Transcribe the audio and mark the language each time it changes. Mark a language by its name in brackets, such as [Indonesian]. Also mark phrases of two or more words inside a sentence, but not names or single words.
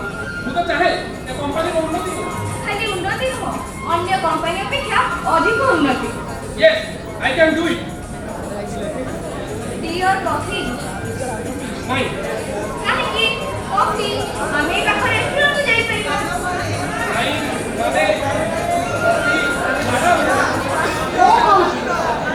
[Odia] ମୁଁ ତ ଚାହେ ଏ କମ୍ପାନୀର ଉନ୍ନତି କରୁ ଖାଲି ଉନ୍ନତି ନୁହଁ ଅନ୍ୟ କମ୍ପାନୀ ଅପେକ୍ଷା ଅଧିକ ଉନ୍ନତି [English] Yes, I can do it. dear coffee Fine. [Odia] କାହିଁକି କଫି ଆମେ ଏ ପାଖ ରେଷ୍ଟୁରାଣ୍ଟକୁ ଯାଇପାରିବା Fine. ମାନେ ମୁଁ କହୁଛି